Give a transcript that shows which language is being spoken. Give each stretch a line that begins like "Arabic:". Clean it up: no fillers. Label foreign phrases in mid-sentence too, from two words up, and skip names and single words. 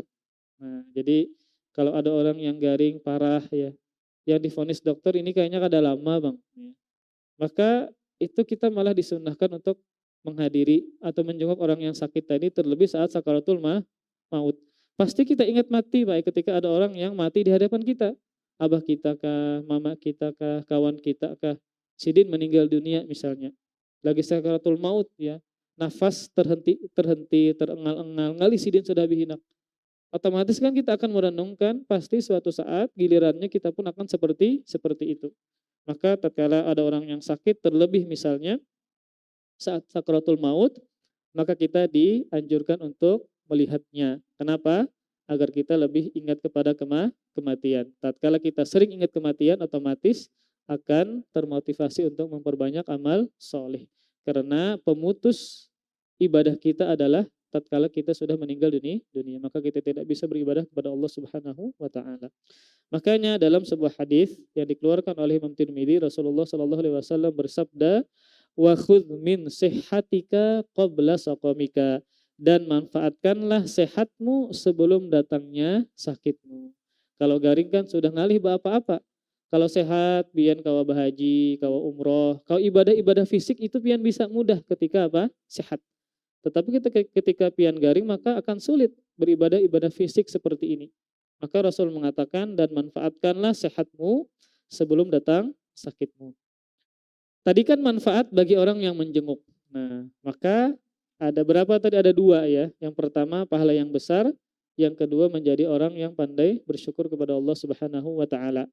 Banjar: Nah, jadi kalau ada orang yang garing parah ya, yang divonis dokter ini kayaknya kada lama bang, ya.
Indonesian: Maka itu kita malah disunnahkan untuk menghadiri atau menjenguk orang yang sakit tadi, terlebih saat sakaratul maut. Pasti kita ingat mati baik ketika ada orang yang mati di hadapan kita.
Banjar: Abah kita kah, mama kita kah, kawan kita kah, sidin meninggal dunia misalnya. Lagi sakaratul maut ya, nafas terhenti, terengal-engal, ngali sidin sudah bihinak.
Indonesian: Otomatis kan kita akan merenungkan pasti suatu saat gilirannya kita pun akan seperti itu. Maka tatkala ada orang yang sakit, terlebih misalnya saat sakaratul maut, maka kita dianjurkan untuk melihatnya. Kenapa? Agar kita lebih ingat kepada kematian. Tatkala kita sering ingat kematian, otomatis akan termotivasi untuk memperbanyak amal soleh. Karena pemutus ibadah kita adalah tatkala kita sudah meninggal dunia, maka kita tidak bisa beribadah kepada Allah
Arabic: سبحانه وتعالى.
Indonesian: Makanya dalam sebuah hadis yang dikeluarkan oleh Imam Tirmidzi, Rasulullah
Arabic: صلى الله عليه وسلم
Indonesian: bersabda,
Arabic: "وخذ من صحتك قبل سقمك."
Indonesian: Dan manfaatkanlah sehatmu sebelum datangnya sakitmu.
Banjar: Kalau garing kan sudah ngalih apa-apa. Kalau sehat, pian kawa bahaji, kawa umroh, kau ibadah-ibadah fisik itu pian bisa mudah ketika apa? Sehat. Tetapi ketika pian garing maka akan sulit beribadah ibadah fisik seperti ini.
Indonesian: Maka Rasul mengatakan dan manfaatkanlah sehatmu sebelum datang sakitmu. Tadi kan manfaat bagi orang yang menjenguk. Nah, maka ada berapa tadi? Ada 2 ya. Yang pertama pahala yang besar, yang kedua menjadi orang yang pandai bersyukur kepada Allah
Arabic: سبحانه وتعالى.